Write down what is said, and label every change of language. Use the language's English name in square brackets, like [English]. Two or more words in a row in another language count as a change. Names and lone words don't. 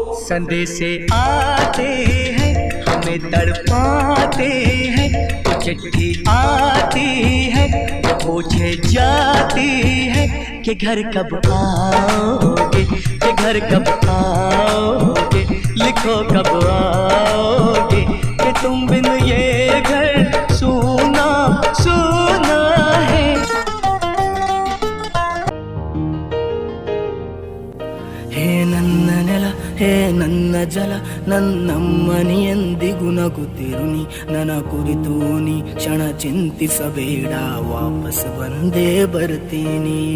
[Hindi] संदेशे आते हैं हमें तड़पाते हैं, तो चिट्ठी आती है तो पूछे जाती है कि घर कब आओगे, कि घर कब आओगे, लिखो कब आओगे, कि तुम बिन ये घर सूना सूना है। [Kannada] ಹೇ ನನ್ನ ನೆಲ, ಹೇ ನನ್ನ ಜಲ, ನನ್ನಮ್ಮನಿ ಎಂದಿಗೂ ನಗುತ್ತಿರುನಿ, ನನ್ನ ಕುರಿತು ನೀ ಕ್ಷಣ ಚಿಂತಿಸಬೇಡ, ವಾಪಸ್ ಬಂದೇ ಬರ್ತೀನಿ.